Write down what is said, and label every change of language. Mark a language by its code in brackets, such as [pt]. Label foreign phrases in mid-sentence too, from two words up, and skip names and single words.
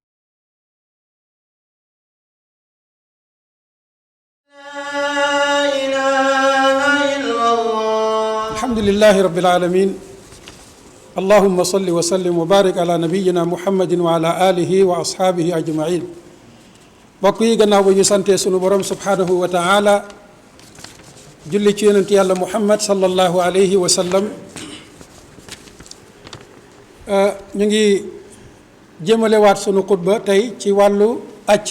[ar] الحمد لله رب العالمين اللهم صل وسلم وبارك على نبينا محمد وعلى آله وأصحابه أجمعين. [wo] mbokk yi, gannaaw ba ñu santee sunu borom [ar] سبحانه وتعالى [wo] julli ci yonent yàlla muhammad [ar] صلى الله عليه وسلم, [wo] ñu ngi jëmalewaat sunu xutba tey ci wàllu aj.